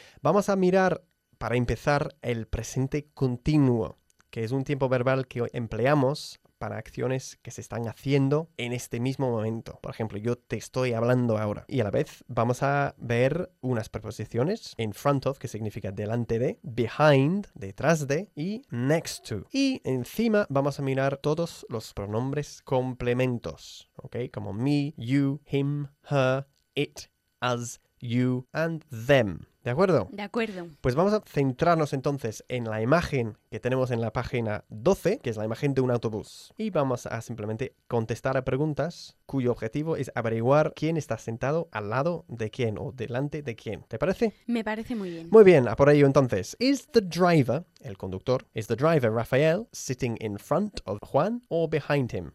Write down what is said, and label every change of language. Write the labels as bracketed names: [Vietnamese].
[Spanish] Vamos a mirar, para empezar, el presente continuo, que es un tiempo verbal que empleamos para acciones que se están haciendo en este mismo momento. Por ejemplo, yo te estoy hablando ahora. Y a la vez vamos a ver unas preposiciones in front of, que significa delante de, behind, detrás de, y next to. Y encima vamos a mirar todos los pronombres complementos, ¿ok? [English] Como me, you, him, her, it, us, you, and them. [Spanish] ¿De acuerdo? De acuerdo. Pues vamos a centrarnos entonces en la imagen que tenemos en la página 12, que es la imagen de un autobús. Y vamos a simplemente contestar a preguntas cuyo objetivo es averiguar quién está sentado al lado de quién o delante de quién. ¿Te parece? Me parece muy bien. Muy bien, a por ello entonces. [English] ¿Is the driver, [Spanish] el conductor, [English] is the driver Rafael sitting in front of Juan or behind him?